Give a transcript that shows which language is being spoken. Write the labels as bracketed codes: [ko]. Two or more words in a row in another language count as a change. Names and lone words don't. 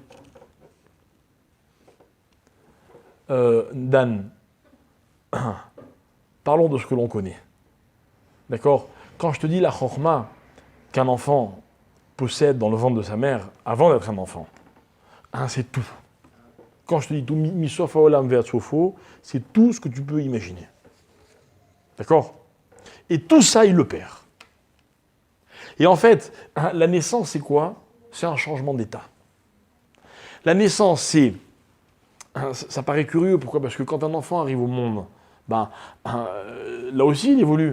[fr] Dan, parlons de ce que l'on connaît. D'accord? Quand je te dis la chorma qu'un enfant possède dans le ventre de sa mère avant d'être un enfant, hein, c'est tout. Quand je te dis tout, [he] מסוף העולם ועד סופו, [fr] c'est tout ce que tu peux imaginer. D'accord? Et tout ça, il le perd. Et en fait, hein, la naissance, c'est quoi? C'est un changement d'état. La naissance, c'est... Ça paraît curieux, pourquoi? Parce que quand un enfant arrive au monde, là aussi, il évolue.